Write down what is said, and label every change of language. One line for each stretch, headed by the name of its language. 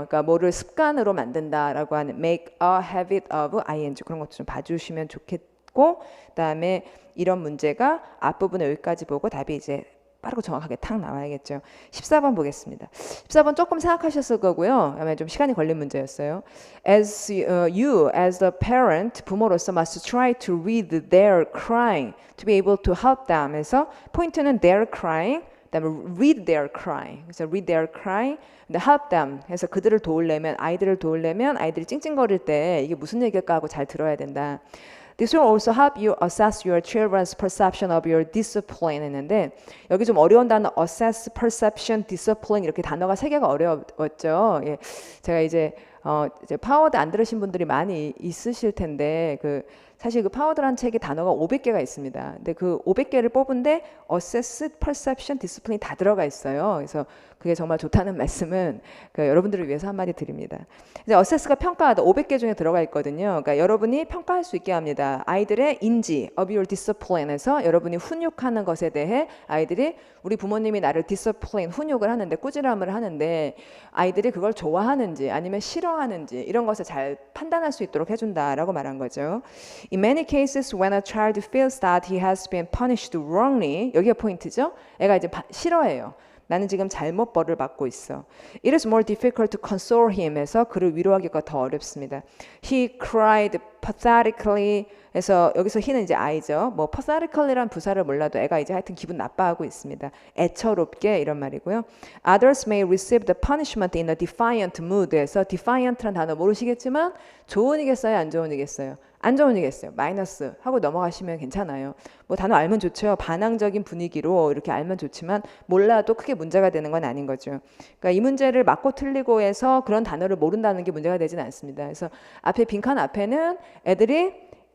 Korean: 그러니까 뭐를 습관으로 만든다라고 하는
English: make a habit of ing
Korean: 그런 것도 좀 봐주시면 좋겠고 그다음에 이런 문제가 앞부분에 여기까지 보고 답이 이제 빠르고 정확하게 탁 나와야겠죠. 14번 보겠습니다. 14번 조금 생각하셨을 거고요. 아마 좀 시간이 걸린 문제였어요.
English: As you, as the parent,
Korean: 부모로서
English: must try to read their crying to be able to help them.
Korean: 해서 포인트는 their crying, 그다음에
English: read their crying.
Korean: 그래서 read their crying, 근데
English: help them.
Korean: 해서 그들을 도우려면 아이들을 도우려면 아이들이 찡찡거릴 때 이게 무슨 얘기일까 하고 잘 들어야 된다.
English: This will also help you assess your children's perception of your discipline
Korean: 했는데 여기 좀 어려운 단어 assess, perception, discipline 이렇게 단어가 세 개가 어려웠죠. 예. 제가 이제 파워드 안 들으신 분들이 많이 있으실 텐데 사실 그 파워드라는 책에 단어가 500개가 있습니다. 근데 그 500개를 뽑은데 assess, perception, discipline 다 들어가 있어요. 그래서 그게 정말 좋다는 말씀은 여러분들을 위해서 한마디 드립니다. 이제 assess가 평가하다 500개 중에 들어가 있거든요. 그러니까 여러분이 평가할 수 있게 합니다. 아이들의 인지,
English: of your discipline
Korean: 에서 여러분이 훈육하는 것에 대해 아이들이 우리 부모님이 나를 discipline, 훈육을 하는데 꾸지람을 하는데 아이들이 그걸 좋아하는지 아니면 싫어하는지 이런 것을 잘 판단할 수 있도록 해준다라고 말한 거죠.
English: In many cases, when a child feels that he has been punished wrongly,
Korean: 여기가 포인트죠. 애가 이제 싫어해요. 나는 지금 잘못 벌을 받고 있어.
English: It is more difficult to console him
Korean: 해서 그를 위로하기가 더 어렵습니다.
English: He cried pathetically
Korean: 해서 여기서 he는 이제 아이죠. 뭐 pathetically란 부사를 몰라도 애가 이제 하여튼 기분 나빠하고 있습니다. 애처롭게 이런 말이고요.
English: Others may receive the punishment in a defiant mood 해서 defiant란
Korean: 단어 모르시겠지만 좋은이겠어요? 안 좋은이겠어요? 안 좋은이겠어요. 마이너스 하고 넘어가시면 괜찮아요. 뭐 단어 알면 좋죠. 반항적인 분위기로 이렇게 알면 좋지만 몰라도 크게 문제가 되는 건 아닌 거죠. 그러니까 이 문제를 맞고 틀리고 해서 그런 단어를 모른다는 게 문제가 되지는 않습니다. 그래서 앞에 빈칸 앞에는 애들이